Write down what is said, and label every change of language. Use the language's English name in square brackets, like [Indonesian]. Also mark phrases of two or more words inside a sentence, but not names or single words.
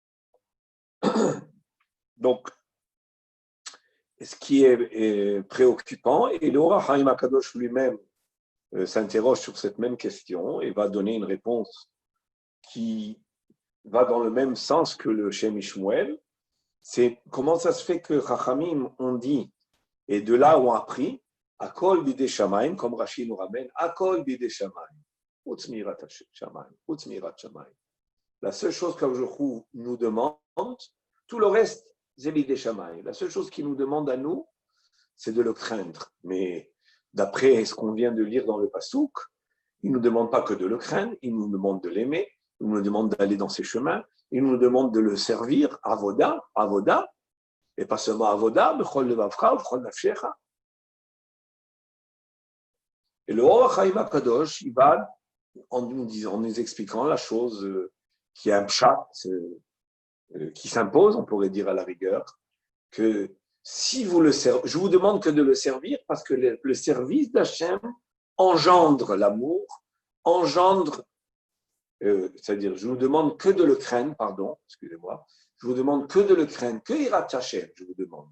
[French] Donc, ce qui est préoccupant, et le Or HaChaim HaKadosh lui-même s'interroge sur cette même question et va donner une réponse qui va dans le même sens que le Shem Ishmuel, c'est comment ça se fait que Chachamim ont dit, et de là ont appris, [Hebrew] הכל בידי שמים, [French] comme Rashi nous ramène, [Hebrew] הכל בידי שמים חוץ מיראת שמים חוץ מיראת שמים. [French] La seule chose qu'Akadosh nous demande, tout le reste, c'est [Hebrew] בידי שמים. [French] La seule chose qu'il nous demande à nous, c'est de le craindre. Mais d'après ce qu'on vient de lire dans le Passouk, il ne nous demande pas que de le craindre, il nous demande de l'aimer, il nous demande d'aller dans ses chemins, il nous demande de le servir, avoda, et pas seulement avoda, [Hebrew] בכל לבבך בכל נפשך. [French] Et le Or HaChaim HaKadosh, il va, en nous expliquant la chose qui est un pshat, qui s'impose, on pourrait dire à la rigueur, que si vous le servez, je vous demande que de le servir parce que le service d'Hachem engendre l'amour, engendre, c'est-à-dire je vous demande que de le craindre, excusez-moi, je vous demande que de le craindre, que [Hebrew] יראת השם, [French] je vous demande.